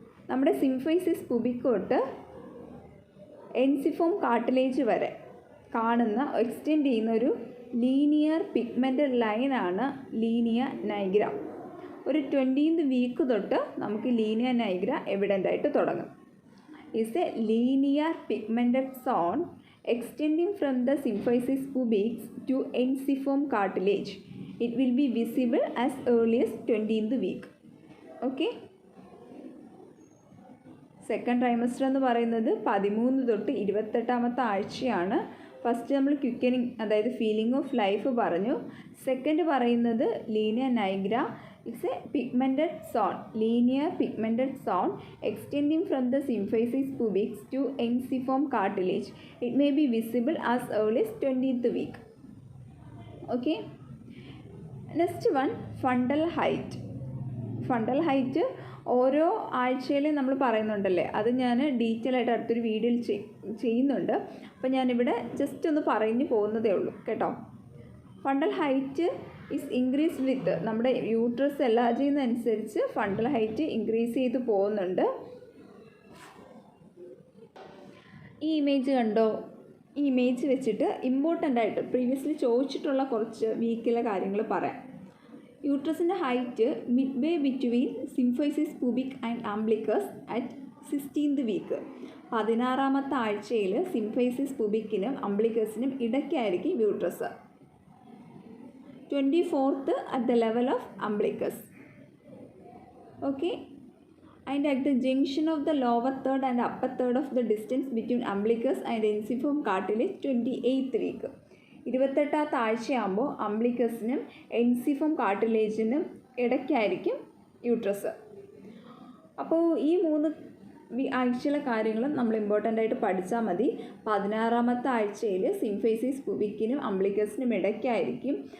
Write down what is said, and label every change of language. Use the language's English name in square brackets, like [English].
[Malayalam] നമ്മുടെ സിംഫൈസിസ് പുബിക് തൊട്ട് എൻസിഫോം കാർട്ടിലേജ് വരെ കാണുന്ന എക്സ്റ്റെൻഡ് ചെയ്യുന്ന ഒരു ലീനിയർ പിഗ്മെൻ്റഡ് ലൈനാണ് ലീനിയ നൈഗ്ര. ഒരു 20th വീക്ക് തൊട്ട് നമുക്ക് ലീനിയ നൈഗ്ര എവിഡൻ്റ് ആയിട്ട് തുടങ്ങും. [English] is a linear pigmented zone extending from the symphysis pubis to ensiform cartilage. It will be visible as early as 20th week. Okay. [Malayalam] Second trimester എന്ന് പറയുന്നത് 13 തൊട്ട് 28ാമത്തെ ആഴ്ചയാണ്. ഫസ്റ്റ് നമ്മൾ ക്വിക്കനിങ്, അതായത് ഫീലിംഗ് ഓഫ് ലൈഫ് പറഞ്ഞു. Second പറയുന്നത് Linea നൈഗ്ര. [English] It's a pigmented zone, linear pigmented zone extending from the symphysis pubis to ensiform cartilage. It may be visible as early as 20th week. Okay. Next one, fundal height. [Malayalam] Fundal height ഓരോ ആഴ്ചയിലും നമ്മൾ പറയുന്നുണ്ടല്ലേ, അത് ഞാൻ detail ആയിട്ട് അടുത്തൊരു വീഡിയോയിൽ ചെയ്യുന്നുണ്ട്. അപ്പോൾ ഞാനിവിടെ ജസ്റ്റ് ഒന്ന് പറഞ്ഞു പോകുന്നതേ ഉള്ളൂ കേട്ടോ. [English] fundal height is increase with [Malayalam] നമ്മുടെ uterus enlarge ചെയ്യുന്നതനുസരിച്ച് fundal height increase ചെയ്ത് പോകുന്നുണ്ട്. ഈ ഇമേജ് കണ്ടോ? ഈ ഇമേജ് വെച്ചിട്ട് ഇമ്പോർട്ടൻ്റ് ആയിട്ട് പ്രീവിയസ്ലി ചോദിച്ചിട്ടുള്ള കുറച്ച് വീക്കിലെ കാര്യങ്ങൾ പറയാം. [English] യൂട്രസിൻ്റെ height midway between symphysis pubic and umbilicus at [Malayalam] 16th week 16ാമത്തെ ആഴ്ചയിൽ symphysis പുബിക്കിനും അംബ്ലിക്കസിനും ഇടയ്ക്കായിരിക്കും uterus. [English] 24th at the level of umbilicus. Okay, and at the junction of the lower third and upper third of the distance between umbilicus and ensiform cartilage 28th week. [Malayalam] 28ാമത്തെ ആഴ്ചയാകുമ്പോൾ അംബ്ലിക്കസിനും എൻസിഫോം കാർട്ടിലേജിനും ഇടയ്ക്കായിരിക്കും uterus. അപ്പോൾ ഈ 3 ആഴ്ചയിലെ കാര്യങ്ങളും നമ്മൾ important ആയിട്ട് പഠിച്ചാൽ മതി. 16ാമത്തെ ആഴ്ചയിൽ symphysis പുബിക്കിനും അംബ്ലിക്കസിനും ഇടയ്ക്കായിരിക്കും.